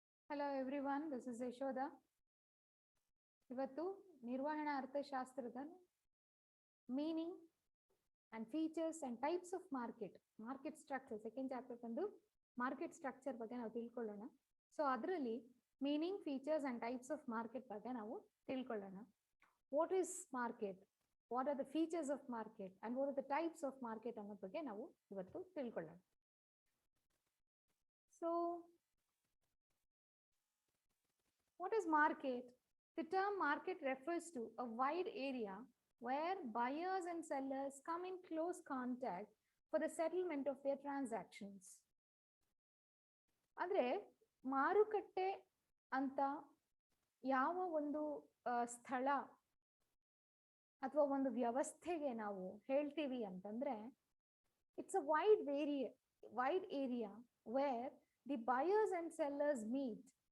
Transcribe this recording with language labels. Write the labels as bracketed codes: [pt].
[en] Hello everyone, this is Yashoda. [kn] ಇವತ್ತು ನಿರ್ವಹಣಾ ಅರ್ಥಶಾಸ್ತ್ರದ [en] meaning and features and types of market structure second chapter [kn] ಬಂದು market structure ಬಗ್ಗೆ ನಾವು ತಿಳ್ಕೊಳ್ಳೋಣ. ಸೊ ಅದರಲ್ಲಿ meaning, [en] features and types of market [kn] ಬಗ್ಗೆ ನಾವು ತಿಳ್ಕೊಳ್ಳೋಣ. [en] what is market, what are the features of market and what are the types of market [kn] ಅನ್ನೋ ಬಗ್ಗೆ ನಾವು ಇವತ್ತು ತಿಳ್ಕೊಳ್ಳೋಣ. [en] So what is market? The term market refers to a wide area where buyers and sellers come in close contact for the settlement of their transactions. [kn] ಅಂದ್ರೆ ಮಾರುಕಟ್ಟೆ ಅಂತ ಯಾವ ಒಂದು ಸ್ಥಳ ಅಥವಾ ಒಂದು ವ್ಯವಸ್ಥೆಗೆ ನಾವು ಹೇಳ್ತೀವಿ ಅಂತಂದ್ರೆ, [en] It's a wide area where the buyers and sellers meet.